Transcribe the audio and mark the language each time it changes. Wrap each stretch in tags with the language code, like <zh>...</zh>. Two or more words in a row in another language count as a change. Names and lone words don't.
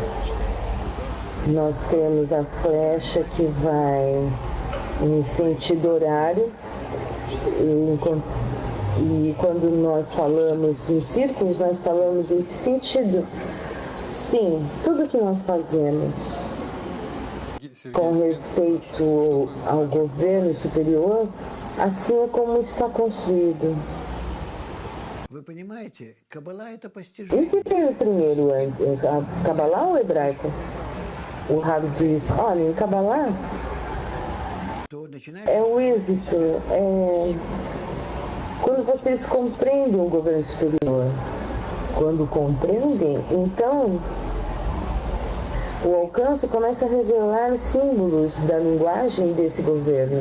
<pt>Nós temos a flecha que vai em sentido horário, e quando nós falamos em círculos, nós falamos em sentido. Sim, tudo que nós fazemos com respeito ao governo superior, assim é como está construído.</pt> <ru>вы понимаете, Каббала это</ru> <pt>E o</pt> <ru>постижение.</ru> <pt>que veio primeiro, a Kabbalah ou o hebraico? O Rabi diz: olha, em Kabbalah</pt> <ru>То начинаешь</ru> <pt>é o êxito, quando vocês compreendem o governo superior. Quando compreendem, então o alcance começa a revelar símbolos da linguagem desse governo.</pt>